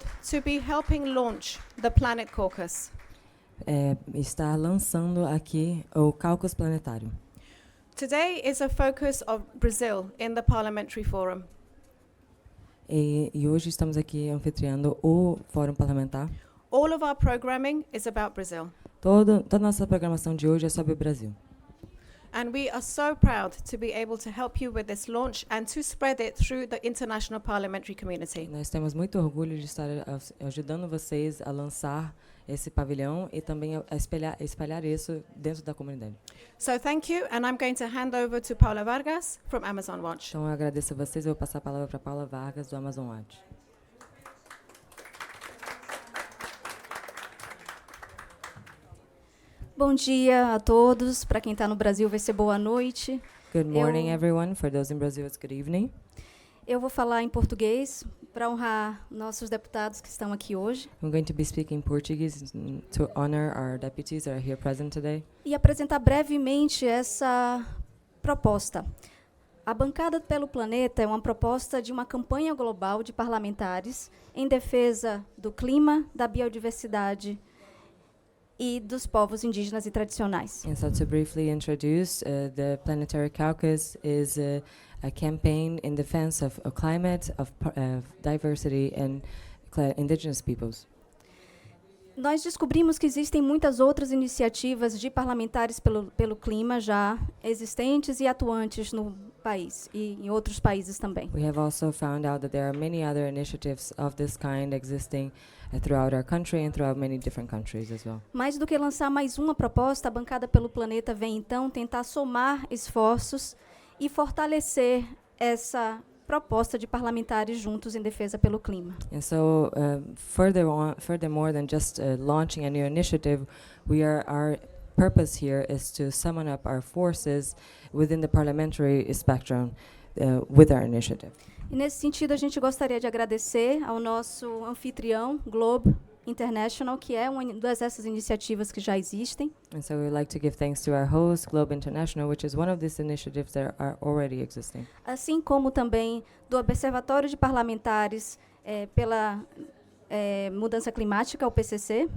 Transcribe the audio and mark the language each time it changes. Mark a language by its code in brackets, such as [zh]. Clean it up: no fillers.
[en] to be helping launch the Planet Caucus. [pt] Estar lançando aqui o Caucus planetário. [en] Today is a focus of Brazil in the Parliamentary Forum. [pt] E hoje estamos aqui anfitriando o Fórum Parlamentar. [en] All of our programming is about Brazil. [pt] Toda a nossa programação de hoje é sobre o Brasil. [en] And we are so proud to be able to help you with this launch and to spread it through the international parliamentary community. [pt] Nós temos muito orgulho de estar ajudando vocês a lançar esse pavilhão e também a espalhar isso dentro da comunidade. [en] So thank you, and I'm going to hand over to Paula Vargas from Amazon Watch. [pt] Então eu agradeço a vocês, eu vou passar a palavra para Paula Vargas do Amazon Watch. Bom dia a todos. Para quem está no Brasil vai ser boa noite. [en] Good morning, everyone. For those in Brazil, it's good evening. [pt] Eu vou falar em português para honrar nossos deputados que estão aqui hoje. [en] I'm going to be speaking Portuguese to honor our deputies that are here present today. [pt] E apresentar brevemente essa proposta. A Bancada pelo Planeta é uma proposta de uma campanha global de parlamentares em defesa do clima, da biodiversidade e dos povos indígenas e tradicionais. [en] And so to briefly introduce, the Planetary Caucus is a campaign in defense of climate, of diversity and indigenous peoples. [pt] Nós descobrimos que existem muitas outras iniciativas de parlamentares pelo clima já existentes e atuantes no país e em outros países também. [en] We have also found out that there are many other initiatives of this kind existing throughout our country and throughout many different countries as well. [pt] Mais do que lançar mais uma proposta, a Bancada pelo Planeta vem então tentar somar esforços e fortalecer essa proposta de parlamentares juntos em defesa pelo clima. [en] And so, furthermore than just launching a new initiative, our purpose here is to summon up our forces within the parliamentary spectrum with our initiative. [pt] E nesse sentido, a gente gostaria de agradecer ao nosso anfitrião, Globe International, que é uma dessas iniciativas que já existem. [en] And so we would like to give thanks to our host, Globe International, which is one of these initiatives that are already existing. [pt] Assim como também do Observatório de Parlamentares pela Mudança Climática, o PCC.